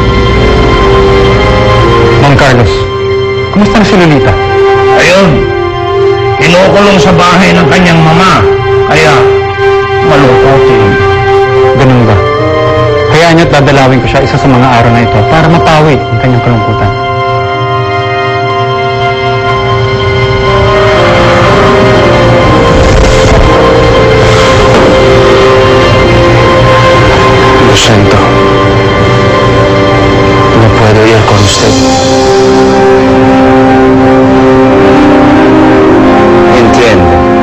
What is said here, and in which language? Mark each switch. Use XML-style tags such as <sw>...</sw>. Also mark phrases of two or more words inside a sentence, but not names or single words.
<tl>Mang Carlos, kumusta na si Lolita? Ayun. Kinukulong sa bahay ng kanyang mama. Kaya, malukotin. Ganun ba? Kaya niyo't dadalawin ko siya isa sa mga araw na ito para mapawi ang kanyang kalungkutan.</tl> <es>Lo siento. No puedo ir con usted. Entiende.</es>